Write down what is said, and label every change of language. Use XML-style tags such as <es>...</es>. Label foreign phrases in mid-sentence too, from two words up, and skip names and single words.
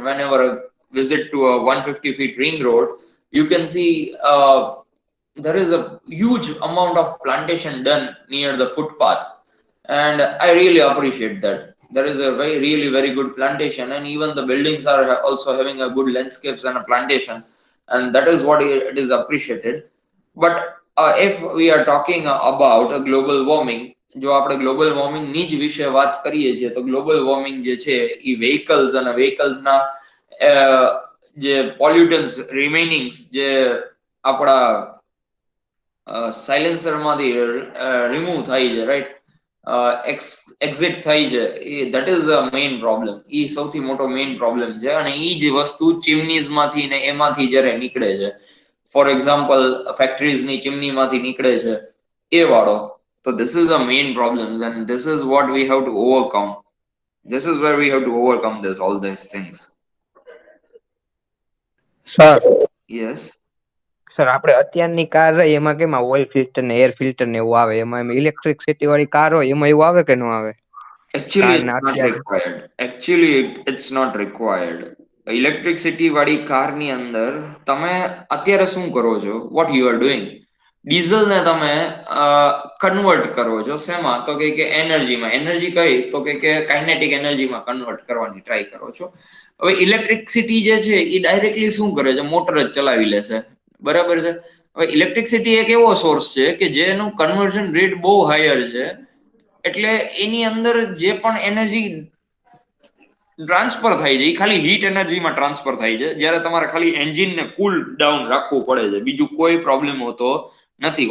<en>Whenever I visit to a 150 feet ring road, you can see there is a huge amount of plantation done near the footpath, and I really appreciate that. There is a very good plantation, and even the buildings are also having a good landscapes and a plantation, and that is what it is appreciated. But if we are talking about a global warming,</en> <gu>જો આપણે</gu> <en>global warming</en> <gu>ની જ વિશે વાત કરીએ છીએ તો</gu> <en>global warming</en> <gu>જે છે એ વેહિકલ્સ અને વેહિકલ્સના જે</gu> <en>pollutants remainings</en> <gu>જે આપણા સાયલેન્સરમાંથી રિમૂવ થાય છે, રાઈટ, એક્ઝિટ થાય છે,</gu> <en>that is a main problem.</en> <gu>એ સૌથી મોટો</gu> <en>main problem</en> <gu>છે, અને એ જ વસ્તુ ચીમનીઝમાંથી ને એમાંથી જ્યારે નીકળે છે,</gu> <en>for example</en> <gu>ફેક્ટરીઝની ચીમનીમાંથી નીકળે છે એ વાળો.</gu> <en>So this is the main problems, and this is what we have to overcome. This is where we have to overcome all these things.</en> <gu>સર</gu> <en>Yes.</en> <gu>સર આપણે અત્યારની કાર રહી એમાં કેમાં</gu> <en>oil filter</en> <gu>ને</gu> <en>air filter</en> <gu>ને એવું આવે, એમાં ઇલેક્ટ્રિસિટી વાળી કાર હોય એમાં એવું આવે કે ન આવે?</gu> <en>Actually, it's not required. Actually, it's not required.</en> <gu>ઇલેક્ટ્રિસિટી વાળી કારની અંદર તમે અત્યારે શું કરો છો?</gu> <en>What you are doing?</en> <gu>ડીઝલ ને તમે કન્વર્ટ કરો છો શેમાં? તો કે એનર્જીમાં. એનર્જી કઈ? તો કે</gu> <en>kinetic energyમાં</en> <gu>કન્વર્ટ કરવાની ટ્રાય કરો છો. હવે ઇલેક્ટ્રિસિટી જે છે એ ડાયરેક્ટલી શું કરે છે? મોટર જ ચલાવી લેશે. બરાબર છે? હવે ઇલેક્ટ્રિસિટી એક એવો સોર્સ છે કે જેનું</gu> <en>conversion rate</en> <gu>બહુ હાયર છે, એટલે એની અંદર જે પણ</gu> <en>energy transfer</en> <gu>થાય છે એ ખાલી</gu> <en>heat energyમાં</en> <gu>ટ્રાન્સફર થાય છે, જ્યારે તમારે ખાલી એન્જિનને</gu> <en>cool down</en> <gu>રાખવું પડે છે, બીજું કોઈ પ્રોબ્લેમ હોતો નથી.</gu>